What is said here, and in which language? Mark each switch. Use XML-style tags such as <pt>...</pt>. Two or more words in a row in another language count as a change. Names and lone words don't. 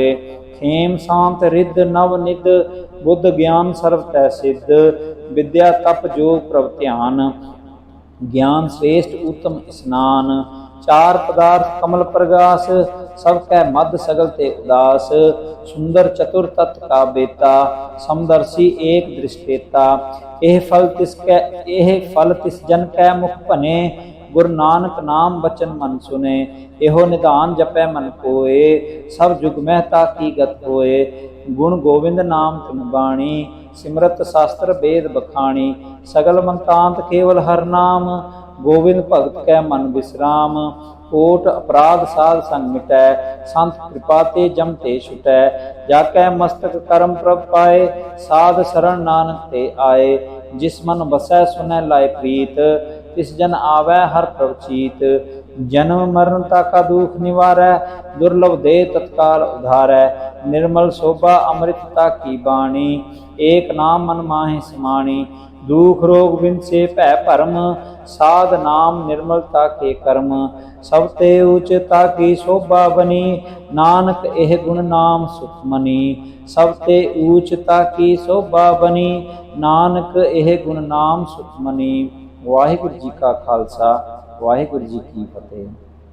<pa>ਖੇਮ ਸਾਂਤ ਰਿਧ ਨਵ ਨਿਧ, ਬੁਧ ਗਿਆਨ ਸਰਬ ਤੈ ਸਿਧ। ਬਿਦਿਆ ਤਪ ਜੋਗ ਪ੍ਰਭ ਧਿਆਨ, ਗਿਆਨ ਸ੍ਰੇਸਟ ਊਤਮ ਇਸਨਾਨ। ਚਾਰ ਪਦਾਰਥ ਕਮਲ ਪ੍ਰਗਾਸ, ਸਭ ਕੈ ਮਧ ਸਗਲ ਤੇ ਉਦਾਸ। ਸੁੰਦਰ ਚਤੁਰ ਤਤ ਕਾ ਬੇਤਾ, ਸਮਦਰਸੀ ਏਕ ਦ੍ਰਿਸਟੇਤਾ। ਏਹ ਫਲ ਤਿਸ ਜਨ ਕੈ ਮੁਖ ਭਨੇ, ਗੁਰ ਨਾਨਕ ਨਾਮ ਬਚਨ ਮਨ ਸੁਨੇ। ਏਹੁ ਨਿਧਾਨ ਜਪੈ ਮਨ ਕੋਇ, ਸਭ ਜੁਗ ਮਹਿ ਤਾ ਕੀ ਗਤ ਹੋਇ। ਗੁਣ ਗੋਬਿੰਦ ਨਾਮ ਤਿਨ ਬਾਣੀ, ਸਿਮ੍ਰਿਤ ਸਾਸਤ੍ਰ ਬੇਦ ਬਖਾਣੀ। ਸਗਲ ਮਤਾਂਤ ਕੇਵਲ ਹਰ ਨਾਮ, ਗੋਬਿੰਦ ਭਗਤ ਕੈ ਮਨ ਬਿਸ੍ਰਾਮ। ਕੋਟ ਅਪ੍ਰਾਧ ਸਾਧ ਸੰਗ ਮਿਟੈ, ਸੰਤ ਕ੍ਰਿਪਾ ਤੇ ਜਮ ਤੇ ਛੁਟੈ। ਜਾ ਕੈ ਮਸਤਕ ਕਰਮ ਪ੍ਰਭ ਪਾਏ, ਸਾਧ ਸਰਣ ਨਾਨਕ ਤੇ ਆਏ। ਜਿਸ ਮਨ ਬਸੈ ਸੁਨੈ ਲਾਇ ਪ੍ਰੀਤ, ਤਿਸ ਜਨ ਆਵੈ ਹਰ ਪ੍ਰਭ ਚੀਤ। ਜਨਮ ਮਰਣ ਕਾ ਦੁਖ ਨਿਵਾਰੈ, ਦੁਲਭ ਦੇਹ ਤਤਕਾਲ ਉਧਾਰੈ। ਨਿਰਮਲ ਸੋਭਾ ਅੰਮ੍ਰਿਤ ਤਾ ਕੀ ਬਾਣੀ, ਏਕ ਨਾਮ ਮਨ ਮਾਹਿ ਸਮਾਣੀ। ਦੁਖ ਰੋਗ ਬਿਨਸੇ ਭੈ ਭਰਮ, ਸਾਧ ਨਾਮ ਨਿਰਮਲ ਤਾ ਕੇ ਕਰਮ। ਸਭ ਤੇ ਊਚ ਤਾ ਕੀ ਸੋਭਾ ਬਨੀ, ਨਾਨਕ ਇਹ ਗੁਣ ਨਾਮ ਸੁਖਮਨੀ। ਸਭ ਤੇ ਊਚ ਤਾ ਕੀ ਸੋਭਾ ਬਨੀ, ਨਾਨਕ ਇਹ ਗੁਣ ਨਾਮ ਸੁਖਮਨੀ। ਵਾਹਿਗੁਰੂ ਜੀ ਕਾ ਖ਼ਾਲਸਾ, ਵਾਹਿਗੁਰੂ ਜੀ ਕੀ ਫ਼ਤਹਿ।</pa>